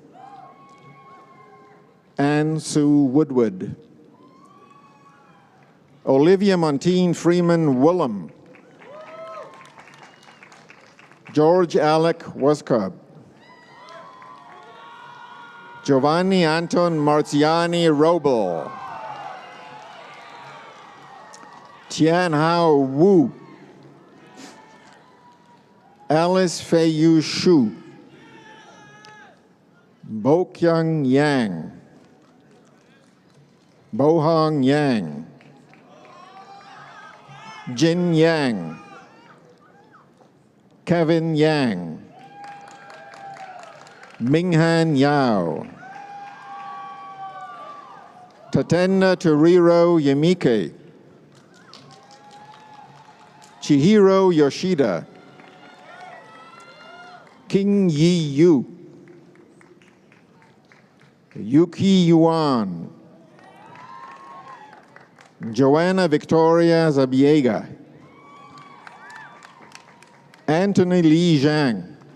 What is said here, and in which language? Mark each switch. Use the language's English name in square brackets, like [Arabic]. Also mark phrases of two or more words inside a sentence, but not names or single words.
[English] Anne Sue Woodward. Olivia Montine Freeman Woolham. George Alec Woskub. Giovanni Anton Marziani Robel. Tian Hao Wu. Alice Feiyu Shu. Bo Kyung Yang. Bohong Yang. Jin Yang. Kevin Yang. Minghan Yao. Tatenda Toriro Yamike. Chihiro Yoshida. King Yi Yu. Yuki Yuan. Joanna Victoria Zabiega. Anthony Li Zhang.